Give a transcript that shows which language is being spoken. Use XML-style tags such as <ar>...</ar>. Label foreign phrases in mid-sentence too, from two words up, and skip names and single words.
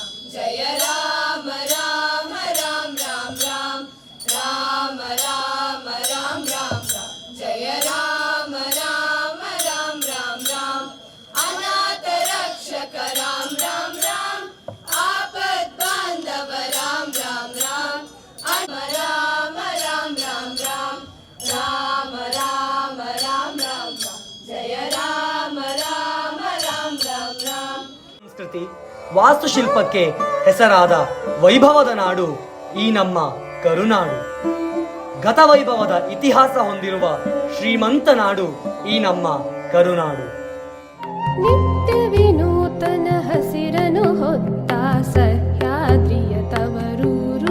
<hi>जय राम राम राम राम राम राम राम राम राम राम जय राम राम राम राम राम अनाथ रक्षक राम राम राम आपद बांधव राम राम राम राम राम राम राम राम राम राम राम जय राम राम राम राम राम।</hi> <kn>ಸಂಸ್ಕೃತಿ ವಾಸ್ತುಶಿಲ್ಪಕ್ಕೆ ಹೆಸರಾದ ವೈಭವದ ನಾಡು ಈ ನಮ್ಮ ಕರುನಾಡು. ಗತವೈಭವದ ಇತಿಹಾಸ ಹೊಂದಿರುವ ಶ್ರೀಮಂತ ನಾಡು ಈ ನಮ್ಮ ಕರುನಾಡು. ನಿತ್ಯ ವಿನೂತನ ಹಸಿರನು ಹೊತ್ತ ಸಹ್ಯಾದ್ರಿಯ ತವರೂರು.</kn>